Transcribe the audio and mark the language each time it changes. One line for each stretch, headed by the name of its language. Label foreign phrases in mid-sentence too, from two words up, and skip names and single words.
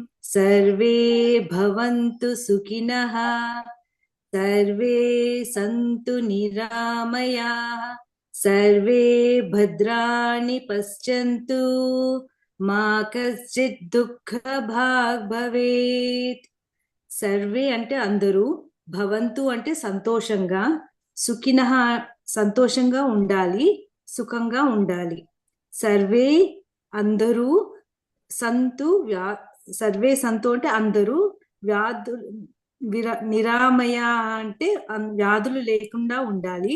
Sanskrit: सर्वे भवन्तु सुखिनः सर्वे सन्तु निरामयाः सर्वे भद्राणि पश्यन्तु మా కశ్చిత్ దుఃఖ భాగ్ భవేత్.
Telugu: సర్వే అంటే అందరూ, భవంతు అంటే సంతోషంగా, సుఖినః సంతోషంగా ఉండాలి, సుఖంగా ఉండాలి. సర్వే అందరూ,
Sanskrit: సంతు సర్వే సంతు
Telugu: అంటే అందరూ, వ్యాధు నిరామయ అంటే వ్యాధులు లేకుండా ఉండాలి.